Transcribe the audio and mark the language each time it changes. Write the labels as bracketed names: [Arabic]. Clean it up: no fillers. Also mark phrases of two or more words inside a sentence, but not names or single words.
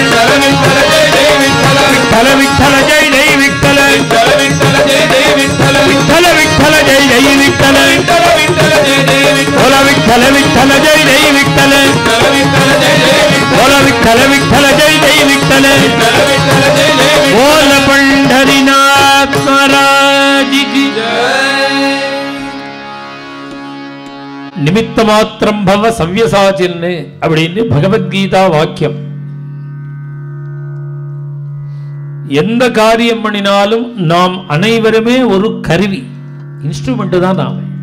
[Marathi] विठ्ठल विठ्ठल जय जय विठ्ठल विठ्ठल विठ्ठल जय जय विठ्ठल बोला विठ्ठल विठ्ठल जय जय विठ्ठल बोला विठ्ठल विठ्ठल जय जय विठ्ठल बोला पंढरीनाथ महाराज की [Sanskrit] निमित्तमात्रं भव [Tamil] சவ்யசாச்சின்னு அப்படின்னு பகவத்கீதா வாக்கியம். எந்த காரியம் பண்ணினாலும் நாம் அனைவருமே ஒரு கருவி, இன்ஸ்ட்ருமெண்ட் தான் நாம.